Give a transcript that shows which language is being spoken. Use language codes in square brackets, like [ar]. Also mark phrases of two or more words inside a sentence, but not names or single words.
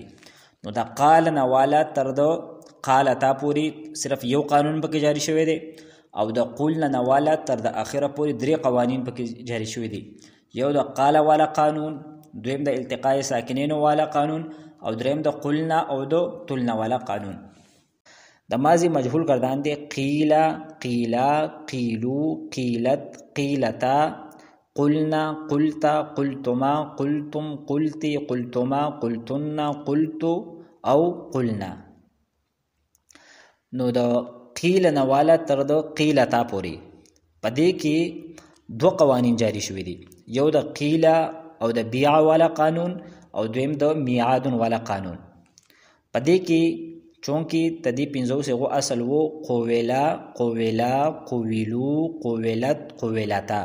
[ps] نو دا قال نواله تر د قالتا پوری صرف یو قانون پکې جاری شوی دی او د قولنا نواله تر د اخره پوری درې قوانین پکې جاری شوی دي. یو د قال والا قانون دویم د [ar] التقاء ساکنین [ps] والا قانون او دریم د قلنا او د تلنا والا قانون. د ماضی مجهول گردان دے [ar] قیلا قیلا قیلو قیلت قیلتا قلنا، قلتا، قلتما، قلتم، قلتی، قلتما، قلتن، قلتو او قلنا. [ps] نو د قیل نواله تر د قیلتا پوری په دې کې دو قوانین جاری شوي دي، یو د قیل او د بیع والا قانون او دویم د میعاد والا قانون. په دې کې چونکی تدی پنځو صيغو اصل وو [ar] قویلا، قویلا، قویلو، قویلت، قویلتا.